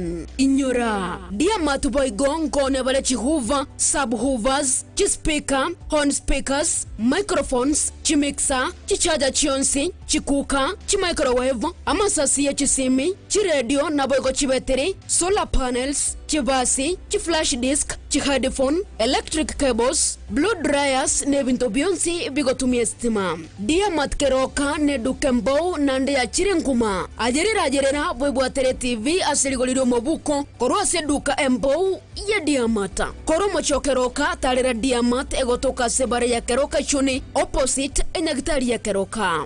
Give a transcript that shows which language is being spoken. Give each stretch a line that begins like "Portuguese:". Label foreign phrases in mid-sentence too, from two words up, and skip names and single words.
Gusii: Inyora dia matuboigo nkone vale chihuva, subhoovers, chispika,
English: horn speakers, microphones,
Gusii: chimixer, chichaja chionsi, chikuka, chimicrowave, amasasi ya chisimi, chiredio na boygo chibeteri,
English: solar panels,
Gusii: chibasi, chiflash disk, chiheadphone,
English: electric cables, blow dryers
Gusii: ne bintu byonsi bigotumia stima. Diamat Keroka ne dukembo nande ya chirenguma. Ajerera boybwatere TV asirigoliro mobuko korwa se duka embo ya Diamata. Koro mocho Keroka talera Diamat egotoka sebare ya Keroka chuni opposite enagitari ya Keroka.